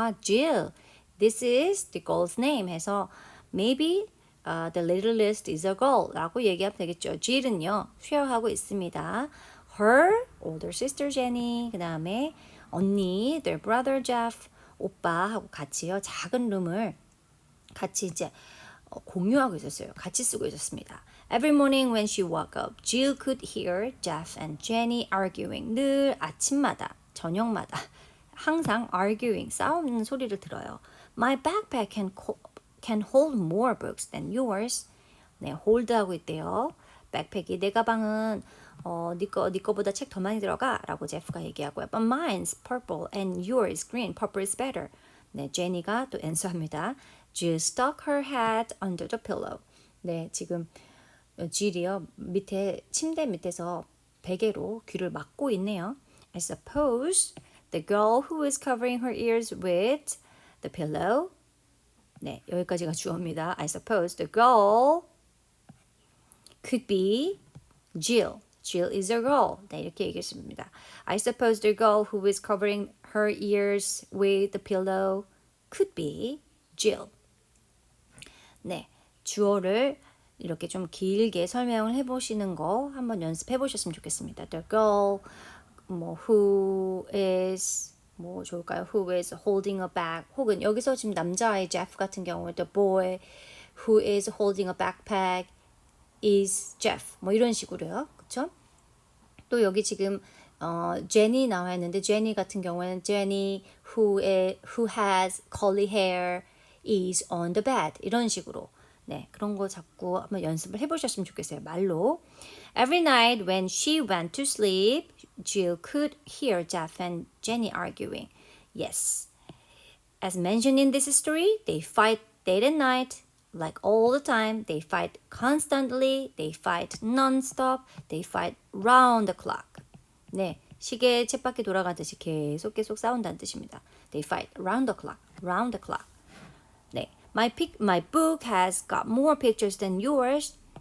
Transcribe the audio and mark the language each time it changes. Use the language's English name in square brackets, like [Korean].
[English] Jill, this is the girl's name 해서 maybe the littlest is a girl [Korean] 라고 얘기하면 되겠죠. Jill은요, 쉐어하고 있습니다. [English] Her older sister Jenny, [Korean] 그 다음에 언니, [English] their brother Jeff, [Korean] 오빠하고 같이요, 작은 룸을 같이 이제 공유하고 있었어요. 같이 쓰고 있었습니다. [English] Every morning when she woke up, Jill could hear Jeff and Jenny arguing. [Korean] 늘 아침마다, 저녁마다 항상 arguing, 싸우는 소리를 들어요. [English] My backpack can hold more books than yours. [Korean] 네, hold하고 있대요. 백팩이 내 가방은 네 거보다 책 더 많이 들어가라고 제프가 얘기하고요. [English] But mine's purple and yours green. Purple is better. [Korean] 네, 제니가 또 앤서합니다. [English] Jill stuck her head under the pillow. [Korean] 네, 지금 Jill이요 밑에 침대 밑에서 베개로 귀를 막고 있네요. [English] I suppose the girl who is covering her ears with the pillow. [Korean] 네, 여기까지가 주어입니다. [English] I suppose the girl could be Jill. Jill is a girl. [Korean] 네, 이렇게 얘기했습니다. [English] I suppose the girl who is covering her ears with the pillow could be Jill. [Korean] 네, 주어를 이렇게 좀 길게 설명을 해보시는 거 한번 연습해 보셨으면 좋겠습니다. [English] The girl, who is [Korean] 뭐 좋을까요? [English] Who is holding a bag [Korean] 혹은 여기서 지금 남자아이 [English] Jeff [Korean] 같은 경우에 [English] the boy who is holding a backpack is Jeff [Korean] 뭐 이런 식으로요. 그쵸? 또 여기 지금 Jenny 나와 있는데 Jenny 같은 경우에는 [English] Jenny who has curly hair is on the bed [Korean] 이런 식으로 네, 그런 거 자꾸 한번 연습을 해보셨으면 좋겠어요. 말로. [English] Every night when she went to sleep, Jill could hear Jeff and Jenny arguing. Yes. As mentioned in this story, they fight day and night. Like all the time, they fight constantly, they fight non-stop, they fight round the clock. [Korean] 네, 시계 쳇바퀴 돌아가듯이 계속 싸운다는 뜻입니다. [English] They fight round the clock. [Korean] 네. [English] My book has got more pictures than yours.